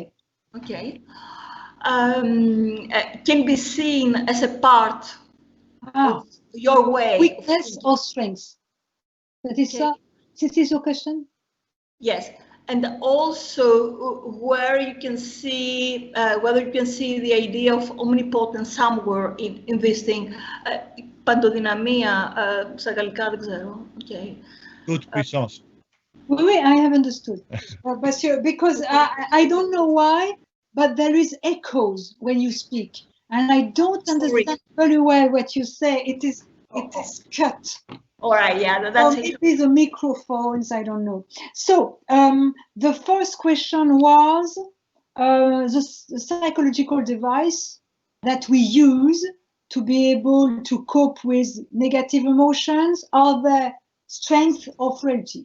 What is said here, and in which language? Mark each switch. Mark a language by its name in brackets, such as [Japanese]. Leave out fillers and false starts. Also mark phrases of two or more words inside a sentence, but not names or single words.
[English] Can be seen as a part of your way. Weakness or strength? This is your question? Yes, and also where you can see whether you can see the idea of omnipotence somewhere in this thing. [Greek] Παντοδυναμία, στα γαλλικά δεν ξέρω. [English] Okay. [French] Toute puissance. Oui, [English] I have understood. Because I don't know why, but there is echoes when you speak, and I don't understand very well what you say. It is cut. All right, yeah, that's it. Maybe the microphones, I don't know. So the first question was the psychological device that we use to be able to cope with negative emotions, are the strength or frailty.